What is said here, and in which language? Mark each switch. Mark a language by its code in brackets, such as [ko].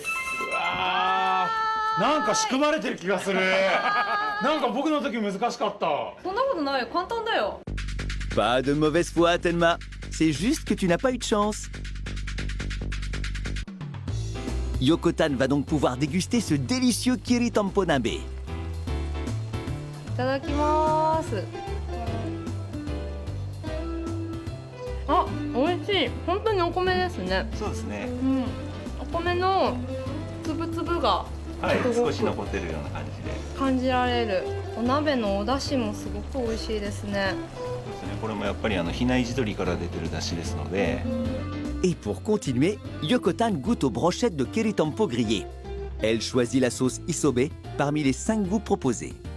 [ja] うわー、なんか仕組まれてる気がする。なんか僕の時難しかった。そんなことないよ、簡単だよ。 [fr] Pas de mauvaise foi, Tenma. C'est juste que tu n'as pas eu de chance. Yoko-tan va donc pouvoir déguster ce délicieux kiritampo nabe. [ja] いただきます。あ、美味しい。本当にお米ですね。そうですね。お米の粒々がはい、すごく少し残ってるような感じで。感じられる。お鍋のお出汁もすごく美味しいですね。そうですね。これもやっぱり比内地鶏から出てる出汁ですので。 [fr] Et pour continuer, Yokotan goûte aux brochettes de keritempo grillées. Elle choisit la sauce isobe parmi les 5 goûts proposés.